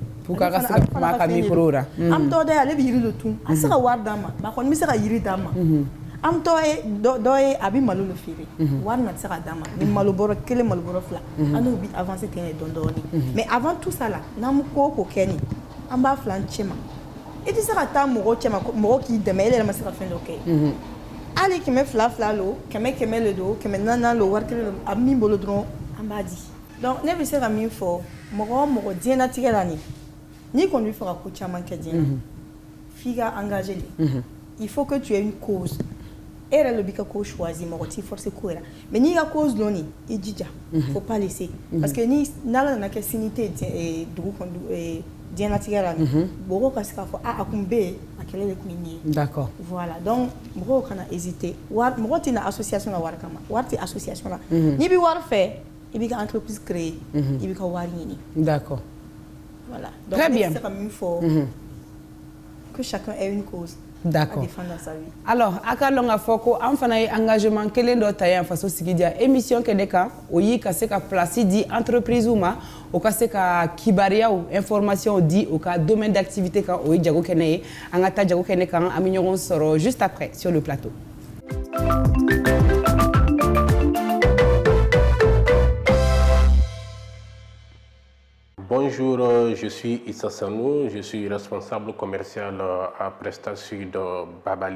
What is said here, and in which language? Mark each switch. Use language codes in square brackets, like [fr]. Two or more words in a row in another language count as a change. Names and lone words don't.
[bm] pour ka se ka kuma a ka micro ra an bɛ dɔw da ye ale bɛ yiri dɔ tun a tɛ se ka wari d'an ma mais a kɔni bɛ se ka yiri d'an ma an bɛ dɔw ye a bɛ malo le feere wari na tɛ se ka d'an ma ni malo bɔrɔ 1 malo bɔrɔ 2 an n'u bɛ avancer ten de dɔɔnin [fr] mais avant tout ça [bm] la n'an ko o ko kɛ nin an b'a fila an cɛ ma i tɛ se ka taa mɔgɔ cɛ ma mɔgɔ k'i dɛmɛ e yɛrɛ ma se ka fɛn dɔ kɛ hali 200 lo 100 le don 400 lo wari kelen lo a bɛ min bolo dɔrɔn an b'a di donc ne bɛ se ka min fɔ mɔgɔ o mɔgɔ diɲɛlatigɛ la nin n'i kɔni bɛ fɛ ka ko caman kɛ diɲɛ na f'i ka engagé de [fr] il faut que tu aies une cause [bm] e yɛrɛ le b'i ka ko choisir mɔgɔ t'i forcer ko yɛrɛ mais n'i ka cause dɔn nin i jija [fr] faut pas laisser parce que [bm] ni n'ala nana kɛ sini tɛ dugu kɔnɔ diɲɛlatigɛ la nin mɔgɔw ka se k'a fɔ a kun bɛ yen a kɛlɛ de kun ye nin ye [fr] d'accord voilà donc [bm] mɔgɔw kana hésiter mɔgɔ tɛ na association la wari kama wari tɛ association la n'i bɛ wari fɛ i b'i ka entreprise créer i b'i ka wari ɲini [fr] d'accord voilà donc très bien [bm] ne bɛ se ka min fɔ [fr] que chacun ait une cause d'accord à défendre dans sa vie. [bm] Alors a ka dɔn k'a fɔ ko an fana ye engagement kelen dɔ ta yan faso sigi diya émission kɛ de kan o ye ka se ka place di entreprise ma o ka se ka kibariyaw information di o ka [fr] domaine d'activité [bm] kan o ye jago kɛnɛ ye an ka taa jago kɛnɛ kan an bɛ ɲɔgɔn sɔrɔ [fr] juste après sur le plateau. Bonjour, je suis Issa Sanou, je suis responsable commercial à PrestaSud Babali.